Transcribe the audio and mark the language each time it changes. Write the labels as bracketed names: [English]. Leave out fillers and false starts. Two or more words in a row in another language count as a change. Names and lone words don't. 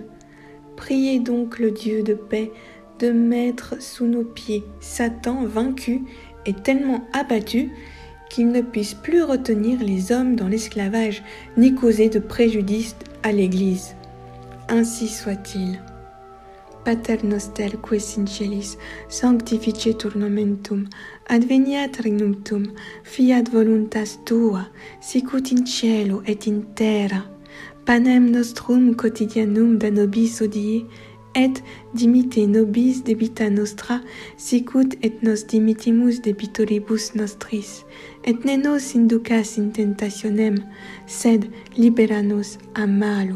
[French] Priez donc le Dieu de paix de mettre sous nos pieds Satan vaincu et tellement abattu qu'il ne puisse plus retenir les hommes dans l'esclavage ni causer de préjudice à l'Église. Ainsi soit-il. [Latin] Pater noster qui es in celis, sanctificetur nomen tuum, adveniat regnum tuum, fiat voluntas tua, sicut in cielo et in terra. Panem nostrum quotidianum da nobis hodie, et dimitte nobis debita nostra, sicut et nos dimittimus debitoribus nostris, et ne nos inducas in tentationem, sed libera nos a malo.